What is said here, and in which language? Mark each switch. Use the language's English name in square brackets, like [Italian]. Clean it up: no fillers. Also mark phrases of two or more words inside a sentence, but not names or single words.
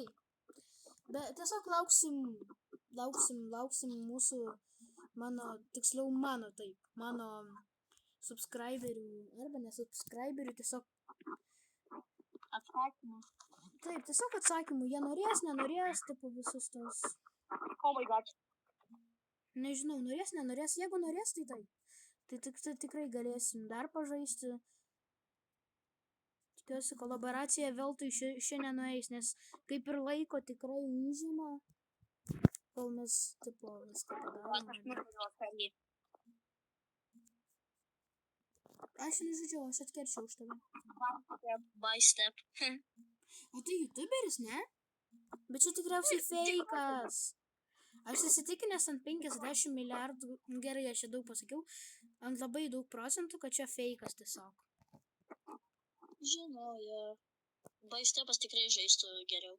[Lithuanian] Bet tiesiog lauksim mūsų, mano subscriberių, arba nesubscriberių, tiesiog. Atsakymų. Taip, tiesiog atsakymų. Jie norės, nenorės, tipo visus tos. [English] Oh my god. [Lithuanian] Nežinau, norės, nenorės. Jeigu norės, tai taip. Tai tikrai galėsim dar pažaisti. Tikiuosi, kolaboracija veltui šiandien nueis, nes kaip ir laiko tikrai užima, kol mes, tipo, viską padarome. Aš nežudžiau, aš atkerčiau už tave. [English] Step by step. [Lithuanian] O tai youtuberis, ne? Bet čia tikriausiai feikas. Aš įsitikinęs ant 50 milijardų, gerai, aš čia daug pasakiau, ant labai daug procentų, kad čia feikas tiesiog. Žinau, jo. Baistepas tikrai žaistų geriau.